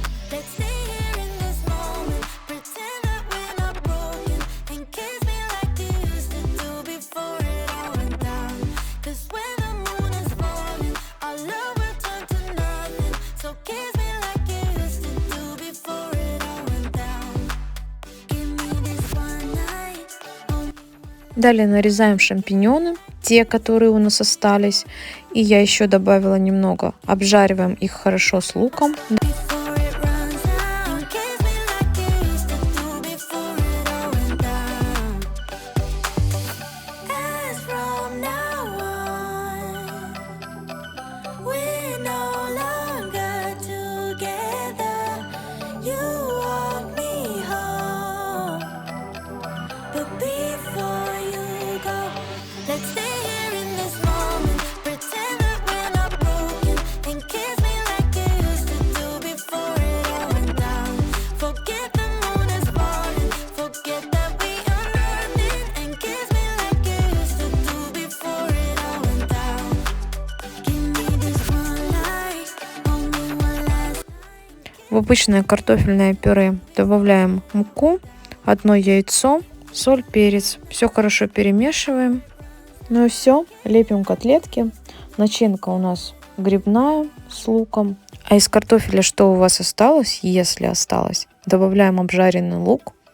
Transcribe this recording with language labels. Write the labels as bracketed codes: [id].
[en] Let's stay here in this moment, pretend that we're not broken, and kiss me like you used to do before it all went down. 'Cause when the moon is falling, our love will turn to nothing. So kiss me like you used to do before it all went down. Give me this one night. [ru] Далее нарезаем шампиньоны, те, которые у нас остались. И я еще добавила немного. Обжариваем их хорошо с луком. [en] Before it runs out, kiss me like you used to do before it all went down. As from now on, we're no longer together. You walk me home, but before you go, let's stay here in this moment, pretend that we're not broken, and kiss me like you used to do before it all went down. Forget the moon is falling, forget that we are nothing, and kiss me like you used to do before it all went down. Give me this one light, only one last. [ru] В обычное картофельное пюре добавляем муку, одно яйцо, соль, перец. Все хорошо перемешиваем. Ну и все, лепим котлетки. Начинка у нас грибная с луком. А из картофеля что у вас осталось, если осталось, добавляем обжаренный лук.